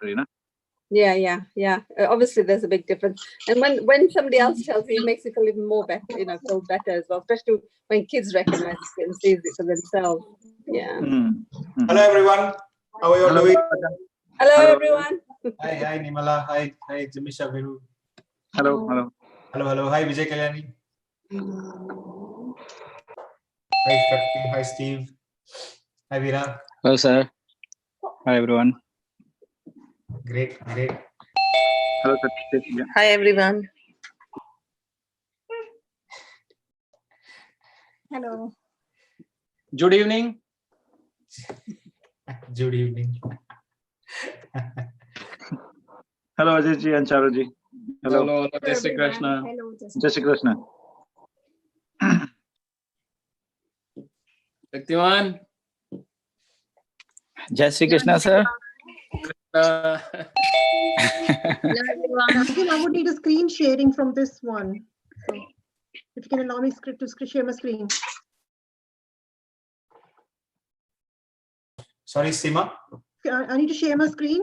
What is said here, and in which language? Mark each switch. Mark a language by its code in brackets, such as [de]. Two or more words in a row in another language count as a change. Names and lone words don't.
[en] Yeah. Obviously, there's a big difference, and when somebody else tells you, it makes you feel even more better. Feel better as well, especially when kids recognize it and sees it for themselves. Yeah. Hello, everyone. How are you all doing? Hello, everyone. Hi, Nimala. Hi, Jimmy Shaviru. Hello. Hi, Vijay Kalyani. Hi, Shakti. Hi, Steve. Hi, Veera. Hello, sir. Hi, everyone. Great. Hello, Shakti. Hi, everyone. Hello. Good evening. Good evening. Hello, Ajay and Charuji. Hello. [hi] जय श्री कृष्ण. [en] Hello, [hi] जय श्री कृष्ण. Shaktiman. जय श्री कृष्ण, [en] sir. Hello, everyone. I would need a screen sharing from this one. So, if you can allow me to share my screen. Sorry, Sima. I need to share my screen.